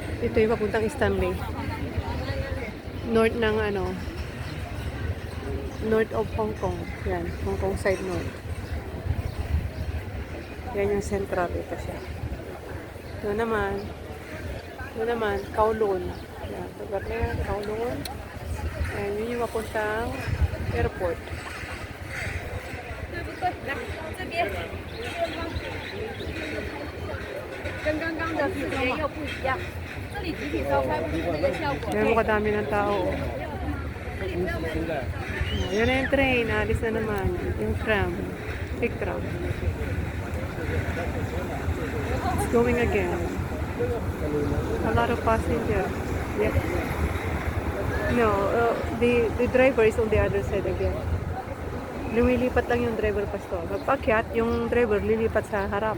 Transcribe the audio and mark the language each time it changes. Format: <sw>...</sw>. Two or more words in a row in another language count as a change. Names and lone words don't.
<tl>Ito yung papuntang Stanley. North ng ano,</tl> <en>north of Hong Kong.</en> <tl>Yan, Hong Kong</tl> <en>side north.</en> <tl>Yan yung central. Ito siya. Ito naman, Kowloon. Yan, lugar na yan, Kowloon. Ayan, yun yung papuntang airport.</tl> <zh>这边跟刚刚的视觉又不一样。这里集体烧开不是那个效果。</zh> <tl>Ganyan mo kadami ng tao. Oh. Yan na yung train. Alis na naman. Yung tram.</tl> <en>Big tram. It's going again. A lot of passengers. Yep. No, the driver is on the other side again.</en> <tl>Lumilipat lang yung driver pasto. Pagpakyat, yung driver lilipat sa harap.</tl>